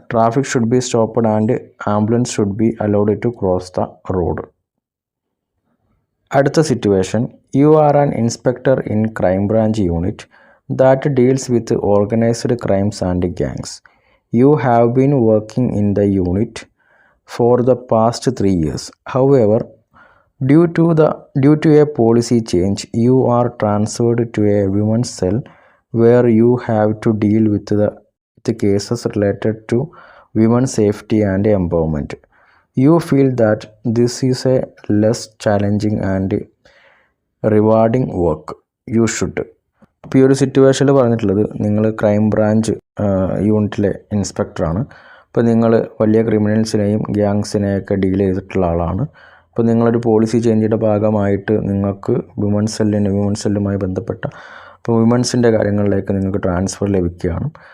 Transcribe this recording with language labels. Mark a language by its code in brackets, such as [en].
[en] Traffic should be stopped and ambulance should be allowed to cross the road. [ml] അടുത്ത situation, [en] You are an inspector in crime branch unit that deals with organised crimes and gangs. You have been working in the unit for the past 3 years. However, due to a policy change, you are transferred to a women's cell where you have to deal with the cases related to women's safety and empowerment. You feel that this is a less challenging and rewarding work. You should. [ml] ഇപ്പോൾ ഈ ഒരു സിറ്റുവേഷനിൽ പറഞ്ഞിട്ടുള്ളത്, നിങ്ങൾ crime branch യൂണിറ്റിലെ ഇൻസ്പെക്ടറാണ്. അപ്പോൾ നിങ്ങൾ വലിയ ക്രിമിനൽസിനെയും ഗ്യാങ്സിനെയൊക്കെ ഡീൽ ചെയ്തിട്ടുള്ള ആളാണ്. അപ്പോൾ നിങ്ങളൊരു പോളിസി ചേഞ്ചിൻ്റെ ഭാഗമായിട്ട് നിങ്ങൾക്ക് വിമൻസ് സെല്ലുമായി ബന്ധപ്പെട്ട അപ്പോൾ വിമൻസിൻ്റെ കാര്യങ്ങളിലേക്ക് നിങ്ങൾക്ക് ട്രാൻസ്ഫർ ലഭിക്കുകയാണ്.